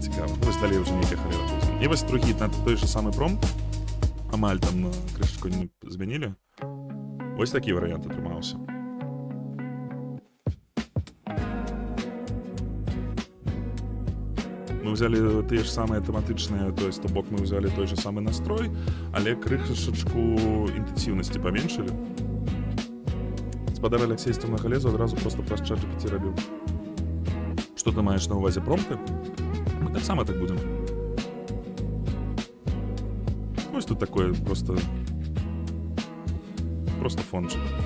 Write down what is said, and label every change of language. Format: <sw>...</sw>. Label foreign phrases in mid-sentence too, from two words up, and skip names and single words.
<be>Вось далей уже нейкая халера будзе. І вось другі на той же самы промпт, амаль там крышачку не змянілі. Вось такі варыянт атрымаўся. Мы взяли тыя ж самыя тэматычныя,</be> <ru>то есть,</ru> <be>то бок мы взяли той же самы настрой, але крышачку інтэнсіўнасці паменшылі. Спадар Алексей з Темнага лесу адразу просто праз ChatGPT рабіў. Што ты маеш на ўвазе, промпты? Мы таксама так будзем. Вось тут такое просто фончик.</be>